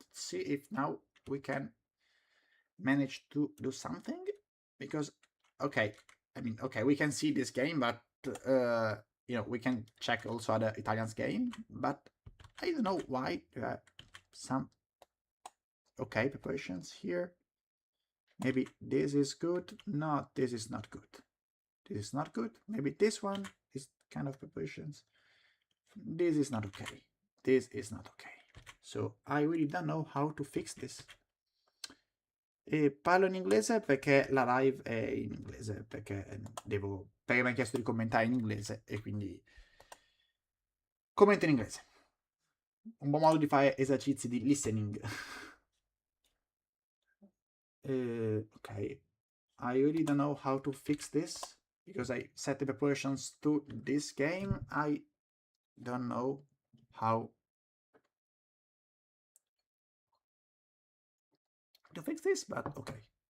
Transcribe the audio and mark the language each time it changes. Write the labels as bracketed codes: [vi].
[en] See if now we can manage to do something, because okay, I mean, okay, we can see this game, but you know, we can check also other Italians game, but I don't know why there are some okay preparations here. Maybe this is good. No, this is not good. This is not good. Maybe this one is kind of preparations. This is not okay. This is not okay. So I really don't know how to fix this. [it] E parlo in inglese perché la live è in inglese, perché perché mi ha chiesto di commentare in inglese e quindi commento in inglese. Un buon modo di fare esercizi di listening. [en] Okay, I really don't know how to fix this because I set the proportions to this game. I don't know how to fix this, but okay.